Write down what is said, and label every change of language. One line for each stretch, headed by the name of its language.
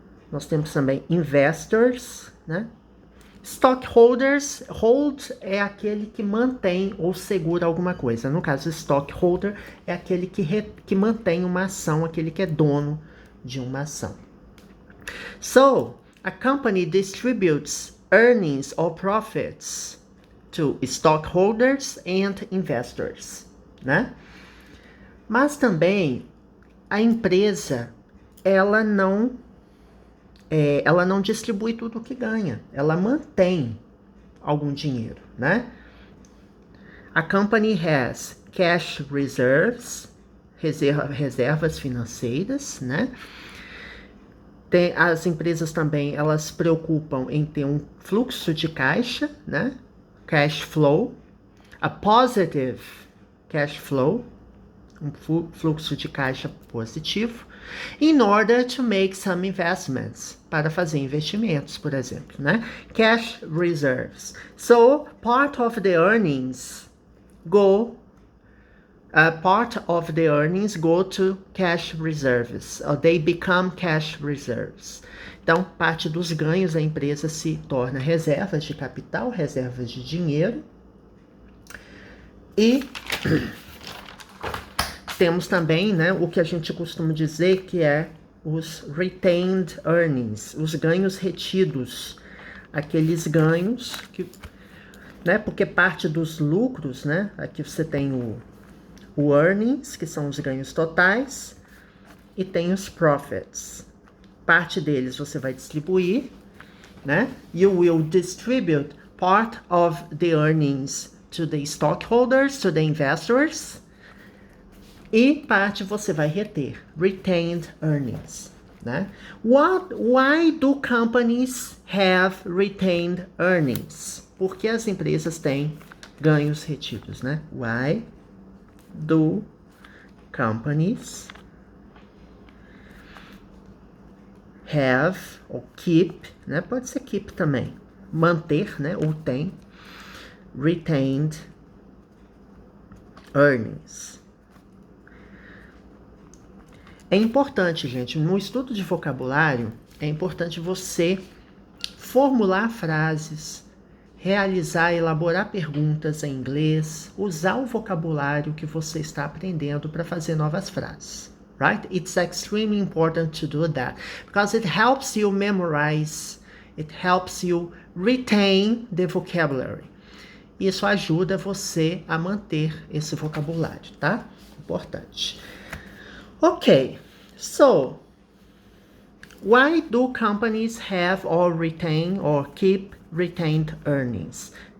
Portuguese: Nós temos também investors, né? Stockholders, hold é aquele que mantém ou segura alguma coisa. No caso, stockholder é aquele que mantém uma ação, aquele que é dono de uma ação.
English: So, a company distributes earnings or profits to stockholders and investors, né?
Portuguese: Mas também a empresa, ela não distribui tudo o que ganha, ela mantém algum dinheiro, né?
English: A company has cash reserves,
Portuguese: reservas financeiras, né? As empresas também, elas se preocupam em ter um fluxo de caixa, né?
English: Cash flow, a positive cash flow,
Portuguese: um fluxo de caixa positivo,
English: in order to make some investments,
Portuguese: para fazer investimentos, por exemplo, né?
English: Cash reserves. So, part of the earnings go part of the earnings go to cash reserves, or they become cash reserves.
Portuguese: Então, parte dos ganhos da empresa se torna reservas de capital, reservas de dinheiro. E temos também, né, o que a gente costuma dizer que é os retained earnings, os ganhos retidos, aqueles ganhos que, né, porque parte dos lucros, né, aqui você tem o earnings, que são os ganhos totais, e tem os profits. Parte deles você vai distribuir, né?
English: You will distribute part of the earnings to the stockholders, to the investors,
Portuguese: e parte você vai reter,
English: retained earnings, né? Why do companies have retained earnings?
Portuguese: Porque as empresas têm ganhos retidos, né?
English: Why do companies have ou keep, né?
Portuguese: Pode ser keep também, manter, né? Ou tem retained earnings. É importante, gente, no estudo de vocabulário, é importante você formular frases, elaborar perguntas em inglês, usar o vocabulário que você está aprendendo para fazer novas frases.
English: Right? It's extremely important to do that because it helps you memorize, it helps you retain the vocabulary.
Portuguese: Isso ajuda você a manter esse vocabulário, tá? Importante.
English: Okay, so why do companies have or retain or keep retained earnings?